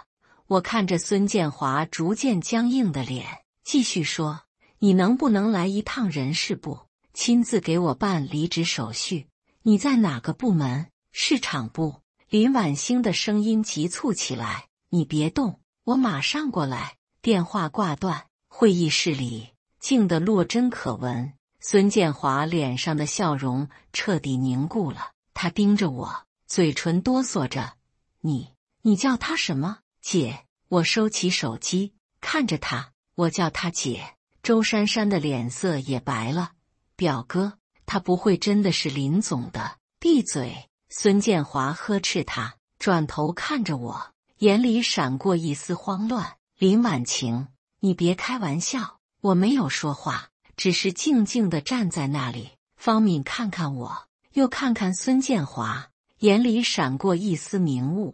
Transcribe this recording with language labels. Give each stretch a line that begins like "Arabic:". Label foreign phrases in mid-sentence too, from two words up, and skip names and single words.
Chinese: 我看着孫建華逐漸僵硬的臉，繼續說：你能不能來一趟人事部，親自給我辦離職手續？你在哪個部門？市場部。林婉星的聲音急促起來：你別動，我馬上過來。電話掛斷，會議室裡靜得落針可聞。孫建華臉上的笑容徹底凝固了，他盯着我，嘴唇哆嗦着：你叫他什麼？姐。我收起手機，看着他，我叫他姐。周珊珊的臉色也白了。表哥，他不會真的是林總的。閉嘴。孫建華呵斥他，轉頭看着我，眼裡閃過一絲慌亂。林婉晴，你別開玩笑，我沒有說話，只是靜靜地站在那裡。方敏看看我，又看看孫建華，眼裡閃過一絲明悟。